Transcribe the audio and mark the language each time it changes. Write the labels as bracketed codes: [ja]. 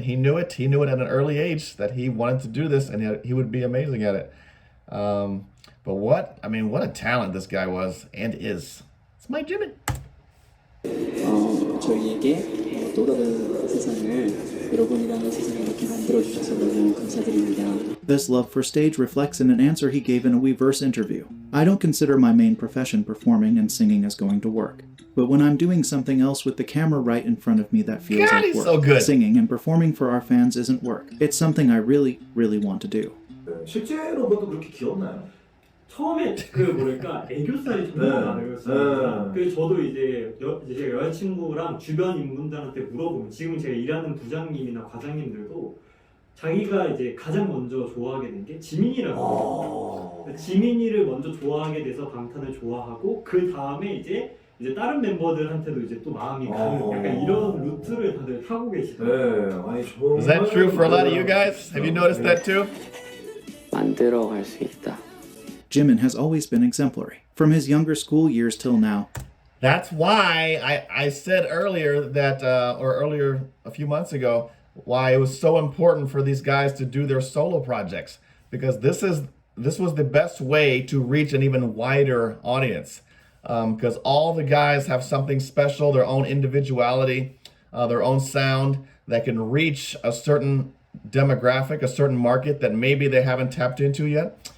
[en] He knew it at an early age that he wanted to do this and he would be amazing at it. But what a talent this guy was and is. It's my Jimin. [ko] 저희에게 또 다른 세상을 여러분이라는 세상을 이렇게 만들어주셔서 너무 감사드립니다. [en] This love for stage reflects in an answer he gave in a Weverse interview. I don't consider my main profession performing and singing as going to work. But when I'm doing something else with the camera right in front of me that feels God, like he's work, so good. singing and performing for our fans isn't work. It's something I really, really want to do. [ko] 실제로 그것도 그렇게 귀엽나요? 처음에 그 뭐랄까 애교살이 좀 많아요. 그래서 저도 이제 제 여자친구랑 주변 인분들한테 물어보면 지금 제가 일하는 부장님이나 과장님들도 자기가 이제 가장 먼저 좋아하게 된 게 지민이라고 해요. 지민이를 먼저 좋아하게 돼서 방탄을 좋아하고 그 다음에 이제 다른 멤버들한테도 이제 또 마음이 가는 약간 이런 루트를 다들 타고 계시더라고요. [en] Is that true for a lot of you guys? Have you noticed that too? [ko] 만들어 갈 수 있다. [en] Jimin has always been exemplary, from his younger school years till now. That's why I said earlier that, or earlier a few months ago, why it was so important for these guys to do their solo projects, because this was the best way to reach an even wider audience, because all the guys have something special, their own individuality, their own sound that can reach a certain demographic, a certain market that maybe they haven't tapped into yet.